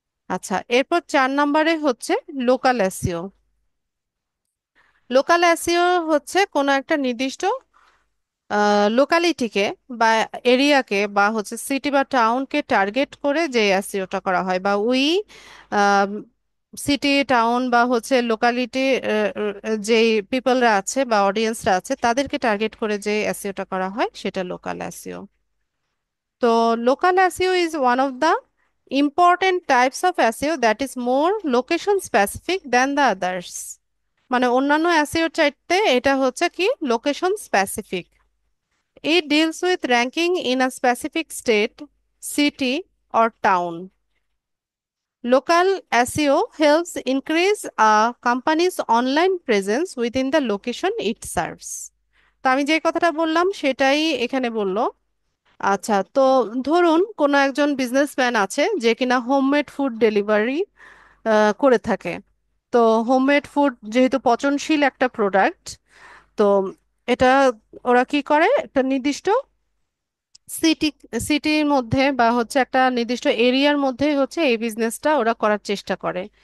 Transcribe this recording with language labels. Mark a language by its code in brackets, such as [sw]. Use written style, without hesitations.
[bn] আচ্ছা, এরপর 4 নম্বরে হচ্ছে লোকাল এসইও। লোকাল এসইও হচ্ছে কোনো একটা নির্দিষ্ট লোকালিটিকে বা এরিয়াকে বা হচ্ছে সিটি বা টাউনকে টার্গেট করে যে এসইওটা করা হয়, বা ওই সিটি টাউন বা হচ্ছে লোকালিটি যে পিপলরা আছে বা অডিয়েন্সরা আছে তাদেরকে টার্গেট করে যে এসইওটা করা হয় সেটা লোকাল এসইও। [en] তো local SEO is one of the important types of SEO that is more location specific than the others. [bn] মানে অন্যান্য এসইওর চাইতে এটা হচ্ছে কি location specific. [en] It deals with ranking in a specific state, city, or town. Local SEO helps increase a company's online presence within the location it serves. [bn] তো আমি যে কথাটা বললাম সেটাই এখানে বললো। আচ্ছা, তো ধরুন কোনো একজন বিজনেসম্যান আছে যে কিনা হোমমেড ফুড ডেলিভারি করে থাকে। তো হোমমেড ফুড যেহেতু পচনশীল একটা প্রোডাক্ট, তো এটা ওরা কি করে, একটা নির্দিষ্ট সিটি সিটির মধ্যে বা হচ্ছে একটা নির্দিষ্ট এরিয়ার মধ্যে হচ্ছে এই বিজনেসটা ওরা করার চেষ্টা করে।